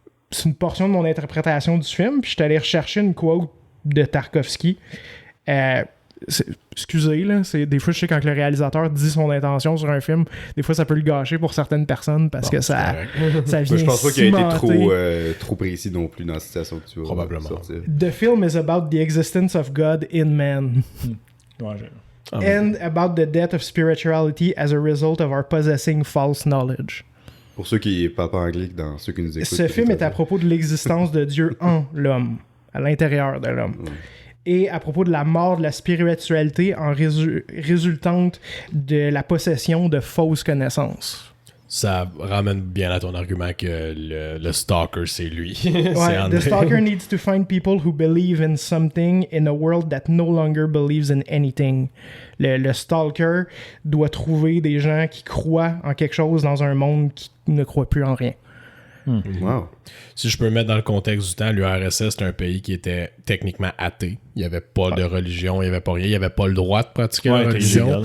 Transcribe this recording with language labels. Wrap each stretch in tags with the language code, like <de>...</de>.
<fr>C'est une portion de mon interprétation du film, puis je suis allé rechercher une quote de Tarkovsky. Excusez, là, des fois je sais quand le réalisateur dit son intention sur un film, des fois ça peut le gâcher pour certaines personnes parce que ça vient je pense pas qu'il a été trop précis non plus dans la situation que tu vas probablement sortir.</fr> <en>The film is about the existence of God in man. And about the death of spirituality as a result of our possessing false knowledge.</en> <fr>Pour ceux qui parlent pas anglais, dans ceux qui nous écoutent. Ce film est à propos de l'existence de Dieu en l'homme, à l'intérieur de l'homme. Et à propos de la mort de la spiritualité en résultante de la possession de fausses connaissances. Ça ramène bien à ton argument que le stalker, c'est lui.</fr> <en>The stalker needs to find people who believe in something in a world that no longer believes in anything.</en> <fr>Le stalker doit trouver des gens qui croient en quelque chose dans un monde qui ne croit plus en rien. Wow. Si je peux mettre dans le contexte du temps, l'URSS, c'est un pays qui était techniquement athée. Il n'y avait pas de religion, il n'y avait pas rien. Il n'y avait pas le droit de pratiquer la religion.</fr>